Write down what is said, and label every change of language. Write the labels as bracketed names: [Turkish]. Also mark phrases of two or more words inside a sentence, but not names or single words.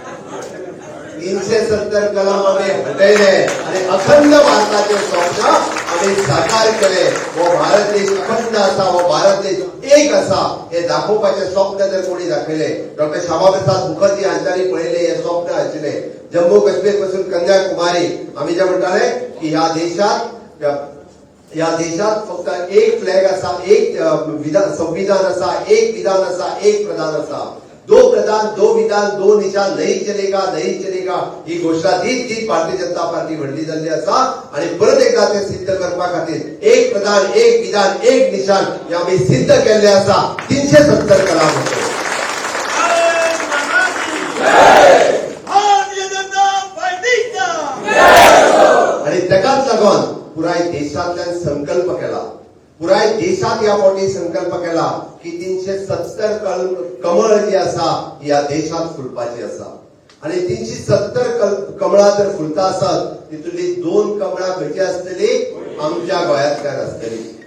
[Konkani] 370 कलम आम्ही हटयले आणि अखंड भारताचे स्वप्न आम्ही साकार केले व भारत देश अखंड असा व भारत देश एक असा हे दाखोवपाचे स्वप्न जर कोणी दाखयले डॉक्टर श्यामाप्रसाद मुखर्जी हांच्यानी पळयले हे स्वप्न आशिल्ले जम्मू काश्मीर पासून कन्याकुमारी आम्ही जे म्हणटाले की ह्या देशात फक्त एक फ्लॅग असा एक संविधान असा एक विधान असा एक प्रधान असा [Hindi] दो प्रधान दो विधान दो निशान नहीं चलेगा [Konkani] ही घोषणा तीच भारतीय जनता पार्टी व्हडली जाल्ली आसा आणि परत एकदा ते सिद्ध करपा खातीर एक प्रधान एक विधान एक निशान हे आम्ही सिद्ध केल्ले आसा 370 कलम आणि ताकाच लागून पुराय देशांतल्यान संकल्प केला पुराय देशात या फावटी संकल्प केला की 370 कमळ जी आसा या देशात फुलपाची आसा आणि 370 कमळां जर फुलता आसत तितूंतली 2 कमळां खंयची आसतली आमच्या गोंयांतल्यान आसतली